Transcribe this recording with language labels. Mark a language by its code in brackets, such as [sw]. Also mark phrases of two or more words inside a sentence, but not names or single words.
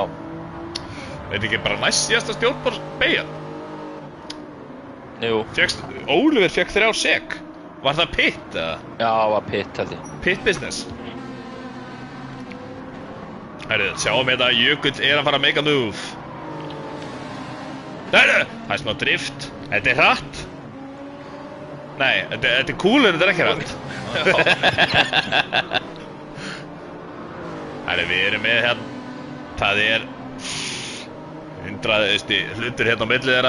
[is] Er ekki bara næst síðasta stjórnborðsbeigjan? Jú. Oliver fekk 3 sek. Var það pit, eða? Já, það var pit, held ég. [en] Pit business. [is] Herru, sjáum þetta, Jökull er að fara að [en] make a move. [is] Herru, það er smá drift. Þetta er hratt. Nei, þetta er cool en þetta er ekki hratt. Herru, við erum með hérna. Það er 100 hlutur hérna á milli þeirra.